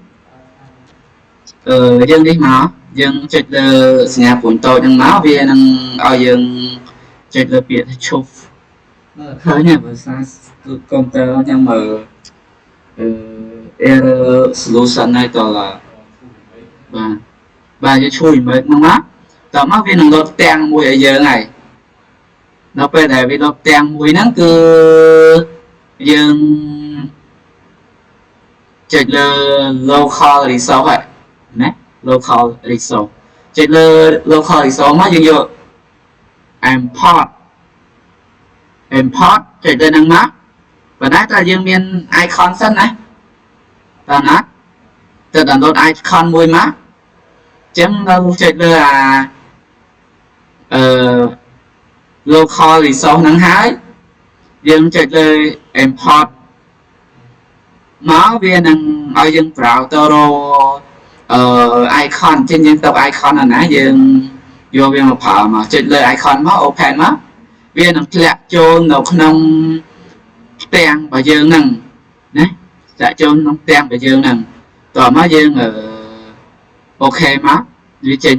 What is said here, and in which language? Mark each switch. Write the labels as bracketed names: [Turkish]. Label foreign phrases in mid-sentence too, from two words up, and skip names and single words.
[Khmer] យើងនេះមកយើងចុចលើសញ្ញាព្រួយតូចហ្នឹងមកវានឹងឲ្យយើងចុចលើពាក្យថាឈប់ឃើញហើយភាសាគឺកុំព្យូទ័រខ្ញុំមើល [English] error solution [Khmer] ហើយតឡាបាទយើងជួយមើលហ្នឹងមកតមកវានឹងលោតទាំងមួយឲ្យយើងហើយនៅពេលដែលវាលុបទាំងមួយហ្នឹងគឺយើង ចុចលើ [English] local resource [Khmer] ហ្នឹងណា [English] local resource [Khmer] ចុចលើ [English] local resource [Khmer] មកយើងយក import ចុចលើហ្នឹងមកប៉ុន្តែតើយើងមាន icon សិនណាតើណាទៅ [English] download icon [Khmer] មួយមកអញ្ចឹងនៅចុចលើ [English] local resource [Khmer] ហ្នឹងហើយយើងចុច លើ import មកវានឹងឲ្យយើង browse ទៅរកicon ចឹងយើងទៅ icon ណាយើងយកវាមកប្រើមកចុចលើ icon មក open មកវានឹង ធ្លាក់ចូលនៅក្នុងផ្ទាំងរបស់យើងហ្នឹងណាធ្លាក់ចូលក្នុងផ្ទាំងរបស់យើងហ្នឹងតោះមកយើងអូខេមកវាចេញ